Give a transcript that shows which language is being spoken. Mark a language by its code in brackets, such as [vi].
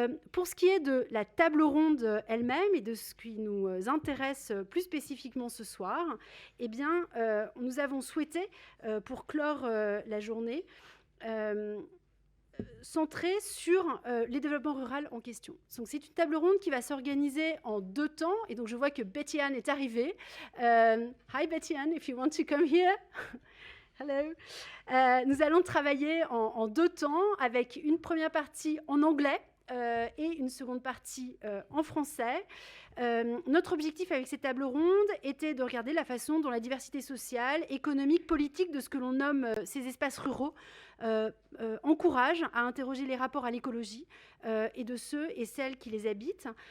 [fr] Pour ce qui est de la table ronde elle-même et de ce qui nous intéresse plus spécifiquement ce soir, eh bien, nous avons souhaité, pour clore la journée, centré sur les développements ruraux en question. Donc, c'est une table ronde qui va s'organiser en 2 temps. Et donc, je vois que Betty Ann est arrivée. [en] Hi Betty Ann, if you want to come here. Hello. [fr] Nous allons travailler en 2 temps, avec une première partie en anglais et une seconde partie en français. Notre objectif avec cette table ronde était de regarder la façon dont la diversité sociale, économique, politique de ce que l'on nomme ces espaces ruraux encourage à interroger les rapports à l'écologie et de ceux et celles qui les habitent.